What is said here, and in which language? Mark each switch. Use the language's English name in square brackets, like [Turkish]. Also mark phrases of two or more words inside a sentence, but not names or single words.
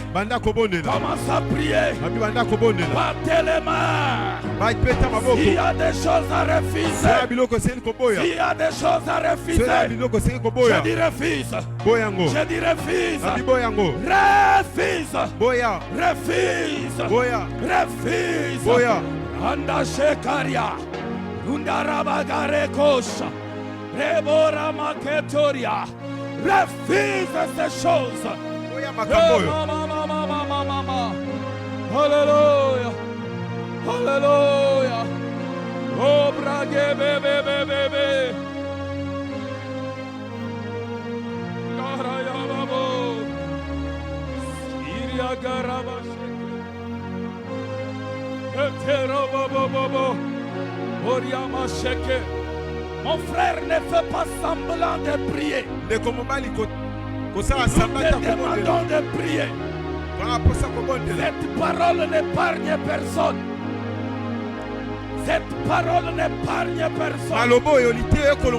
[French] Commence à prier. Battez les mains. S'il y a des choses à refuser. S'il y a des choses à refuser. Je dis refuse. Je dis refuse. Refuse. Anda shekaria. Undarabagare kosha. Rebora maketoria. Refuse ces choses. Mama. Alléluia. Alléluia. Oh brage bébé. Garaya babo. Syria garabashe. Etero babo. Oriama sheke. Mon frère, ne fais pas semblant de prier. Nous te demandons de prier. Cette parole n'épargne personne. Cette parole n'épargne personne.